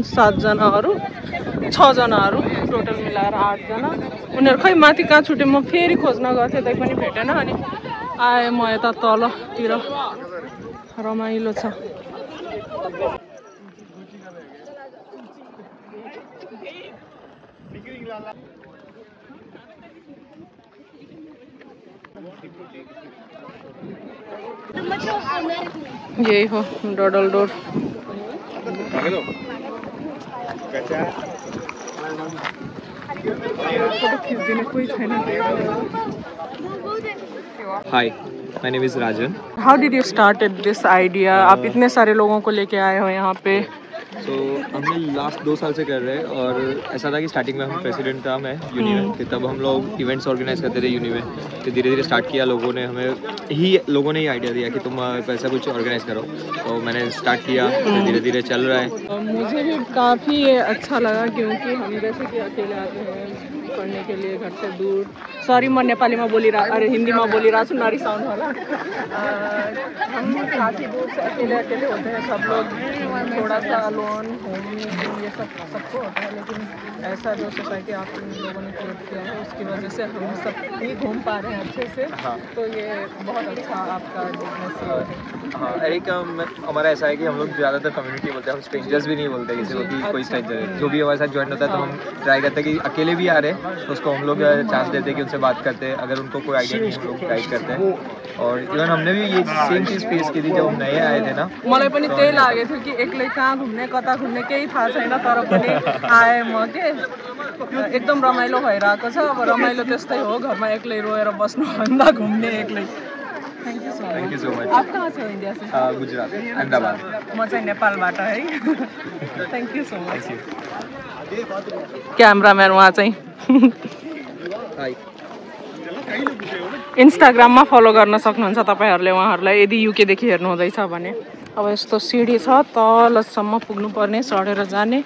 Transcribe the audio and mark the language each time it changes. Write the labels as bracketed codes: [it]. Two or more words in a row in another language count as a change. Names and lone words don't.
[ne] 7 जनाहरू 6 जनाहरू टोटल मिलाएर 8 जना उनीहरू खै माथि कहाँ छुटे म फेरि खोज्न गएको थिएँ तै पनि भेटेन अनि आएँ म यता तलतिर रमाइलो छ यही हो डडल डोर [en] Hi, my name is Rajan. How did you started this idea? [hi] आप इतने सारे लोगों को लेके आए हो यहाँ पे So हमने लास्ट 2 साल से कर रहे हैं और ऐसा था कि स्टार्टिंग में हम प्रेसिडेंट था मैं यूनि में फिर तब हम लोग [en] events organize [hi] करते थे यूनि में फिर धीरे धीरे स्टार्ट किया लोगों ने लोगों ने ही आइडिया दिया कि तुम ऐसा कुछ ऑर्गेनाइज करो तो मैंने स्टार्ट किया फिर धीरे धीरे चल रहा है मुझे भी काफ़ी अच्छा लगा क्योंकि हम जैसे कि अकेले आते हैं पढ़ने के लिए घर से दूर। सॉरी मैं नेपाली में बोली रहा, अरे हिंदी में बोली रहा, सुन [ne] नरिसाउनु होला। [hi] हम काफ़ी दूर से अकेले होते हैं सब लोग, थोड़ा सा [en] lone home [hi] ये सबको होता है, लेकिन ऐसा जो सोसाइटी आप लोगों ने क्रिएट किया है उसकी वजह से हम सब ही घूम पा रहे हैं अच्छे से। तो ये बहुत अच्छा आपका बिजनेस है। हाँ, एक हमारा ऐसा है कि हम लोग ज़्यादातर कम्युनिटी बोलते हैं, हम स्ट्रेंजर्स भी नहीं बोलते किसी को कि कोई स्ट्रेंजर है। जो भी हमारे साथ ज्वाइन होता है तो हम ट्राई करते हैं कि अकेले भी आ रहे हैं तो उसको हम लोग चांस देते हैं कि उनसे बात करते हैं, अगर उनको कोई आइडिया नहीं हम लोग गाइड करते हैं। और इवन हमने भी ये सेम चीज़ फेस की थी जब हम नए आए थे ना। [ne] मलाई पनि त्यही लागेको थियो कि एक्लै कहाँ घुम्ने कता घुम्ने केही थाहा छैन, तर पनि आएँ म के एकदम रमाइलो भइरहेको छ। अब रमाइलो त्यस्तै हो, घरमा एक्लै रोएर बस्नुभन्दा घुम्ने एक्लै। [en] thank you so much. [hi] आप कहाँ से हो इंडिया से? गुजरात, अहमदाबाद। [ne] म चाहिँ नेपालबाट है। [en] thank you so much. [ne] क्यामराम्यान उहाँ चाहिँ इन्स्टाग्राममा फलो गर्न सक्नुहुन्छ तपाईँहरूले उहाँहरूलाई, यदि युकेदेखि हेर्नुहुँदैछ भने। अब यस्तो सिडी छ, तलसम्म पुग्नुपर्ने, चढेर जाने।